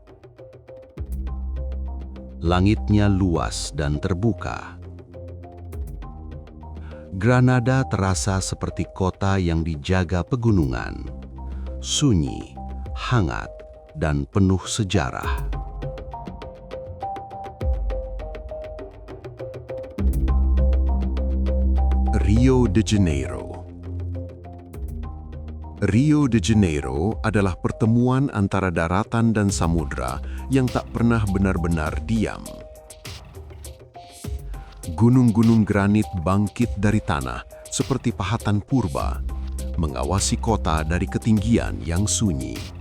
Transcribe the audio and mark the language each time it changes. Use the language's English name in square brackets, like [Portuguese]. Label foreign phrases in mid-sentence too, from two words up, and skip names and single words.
[Indonesian] Langitnya luas dan terbuka. Granada terasa seperti kota yang dijaga pegunungan, sunyi, hangat, dan penuh sejarah. Rio de Janeiro. Rio de Janeiro adalah pertemuan antara daratan dan samudra yang tak pernah benar-benar diam. Gunung-gunung granit bangkit dari tanah seperti pahatan purba, mengawasi kota dari ketinggian yang sunyi.